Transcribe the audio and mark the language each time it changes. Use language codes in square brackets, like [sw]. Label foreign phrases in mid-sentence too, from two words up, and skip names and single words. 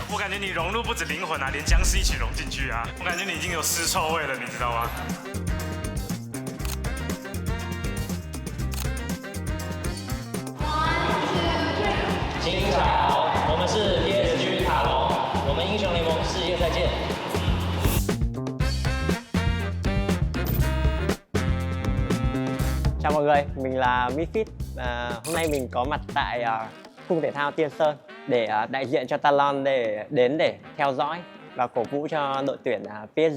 [zh] 我感觉你融入不止灵魂啊，连僵尸一起融进去啊！我感觉你已经有尸臭味了，你知道吗？新潮，我们是 PSG 塔隆，我们英雄联盟世界再见。 [vi] Chào mọi người, mình là Mifit. Hôm nay mình có mặt tại cung thể thao Tiên Sơn để đại diện cho Talon để theo dõi và cổ vũ cho đội tuyển PSG.